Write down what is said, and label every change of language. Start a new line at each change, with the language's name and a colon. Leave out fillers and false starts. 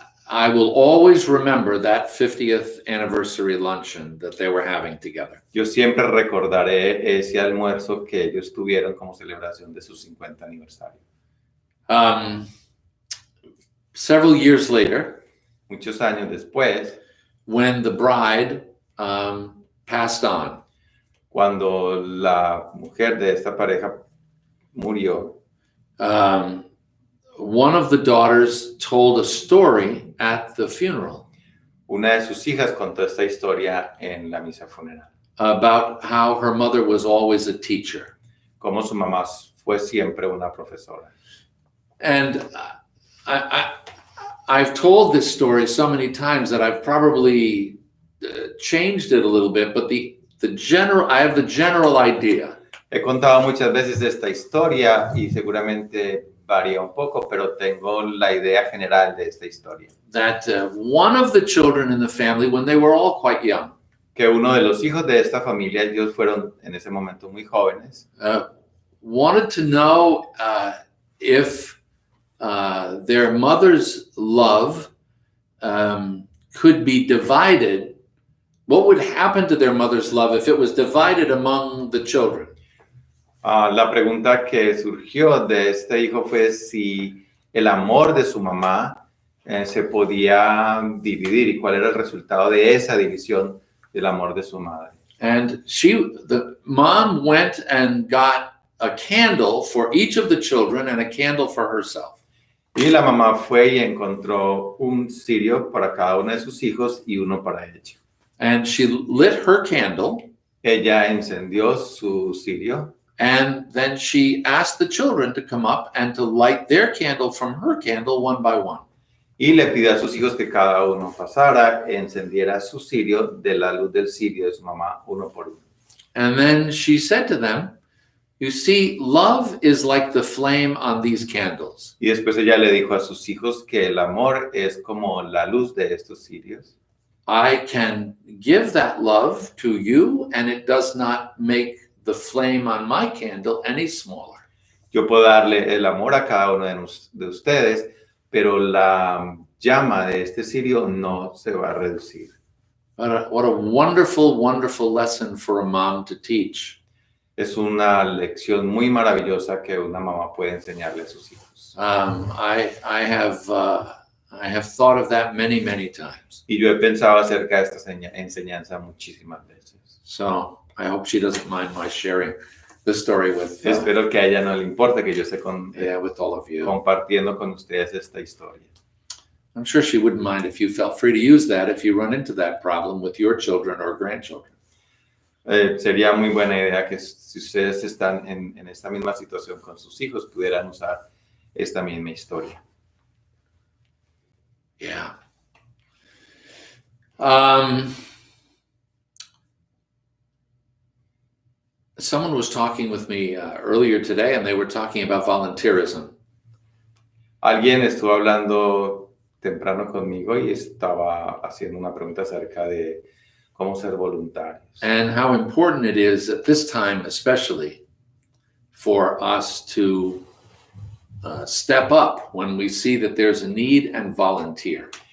English: I will always remember that 50th anniversary luncheon that they were having together.
Spanish: Yo siempre recordaré ese almuerzo que ellos tuvieron como celebración de su 50 aniversario.
English: Several years later,
Spanish: Muchos años después,
English: when the bride passed on,
Spanish: cuando la mujer de esta pareja murió,
English: one of the daughters told a story at the funeral
Spanish: una de sus hijas contó esta historia en la misa funeral.
English: about how her mother was always a teacher.
Spanish: Como su mamá fue siempre una profesora.
English: And I've told this story so many times that I've probably changed it a little bit, but I have the general idea.
Spanish: He contado muchas veces esta historia y seguramente varía un poco, pero tengo la idea general de esta historia.
English: That one of the children in the family, when they were all quite young,
Spanish: Que uno de los hijos de esta familia, ellos fueron en ese momento muy jóvenes,
English: wanted to know if their mother's love could be divided. What would happen to their mother's love if it was divided among the children?
Spanish: La pregunta que surgió de este hijo fue si el amor de su mamá se podía dividir y cuál era el resultado de esa división del amor de su madre.
English: And the mom went and got a candle for each of the children and a candle for herself.
Spanish: Y la mamá fue y encontró un cirio para cada uno de sus hijos y uno para ella.
English: And she lit her candle.
Spanish: Ella encendió su cirio.
English: And then she asked the children to come up and to light their candle from her candle one by one.
Spanish: Y le pidió a sus hijos que cada uno pasara, encendiera su cirio de la luz del cirio de su mamá, uno por uno.
English: And then she said to them, you see, love is like the flame on these candles.
Spanish: Y después ella le dijo a sus hijos que el amor es como la luz de estos cirios.
English: I can give that love to you, and it does not make the flame on my candle any smaller.
Spanish: Yo puedo darle el amor a cada uno de ustedes, pero la llama de este cirio no se va a reducir.
English: What a wonderful, wonderful lesson for a mom to teach.
Spanish: Es una lección muy maravillosa que una mamá puede enseñarle a sus hijos.
English: I have thought of that many, many times.
Spanish: Y yo he pensado acerca de esta enseñanza muchísimas veces.
English: So I hope she doesn't mind my sharing the story with
Spanish: Espero que a ella no le importe que yo esté
English: with all of you.
Spanish: compartiendo con ustedes esta historia.
English: I'm sure she wouldn't mind if you felt free to use that if you run into that problem with your children or grandchildren.
Spanish: Sería muy buena idea que si ustedes están en esta misma situación con sus hijos, pudieran usar esta misma historia.
English: Yeah. Someone was talking with me earlier today, and they were talking about volunteerism.
Spanish: Alguien estuvo hablando temprano conmigo y estaba haciendo una pregunta acerca de cómo ser voluntarios.
English: And how important it is at this time, especially, for us to step up when we see that there's a need and volunteer.